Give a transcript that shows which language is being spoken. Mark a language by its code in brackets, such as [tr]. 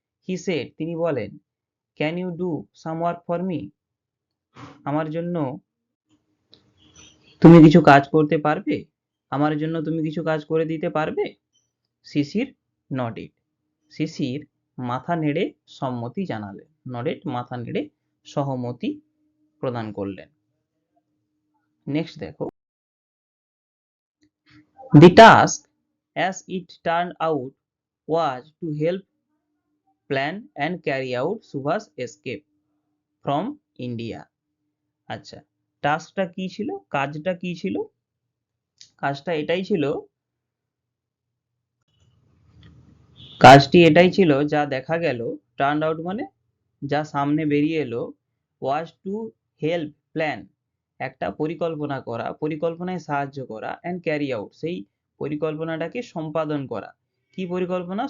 [en] he said, [bn] তিনি বলেন, [en] can you do some work for me, [bn] আমার জন্য তুমি কিছু কাজ করতে পারবে, আমার জন্য তুমি কিছু কাজ করে দিতে পারবে। [en] Shishir nodded, [bn] শিশির মাথা নেড়ে সম্মতি জানালেন, নডেড মাথা নেড়ে সহমতি প্রদান করলেন। [en] Next দেখো, the task as it turned out was to help plan and carry out Subha's escape from India. [bn] আচ্ছা, টাস্কটা কি ছিল, কাজটা কি ছিল, কাজটা এটাই ছিল, কাজটি এটাই ছিল যা দেখা গেল, টার্ন আউট মানে যা সামনে বেরিয়ে এলো, [en] was to help plan, [bn] একটা পরিকল্পনা করা, পরিকল্পনায় সাহায্য করা, [en] and carry out, [bn] সেই পরিকল্পনাটাকে সম্পাদন করা। কি পরিকল্পনা?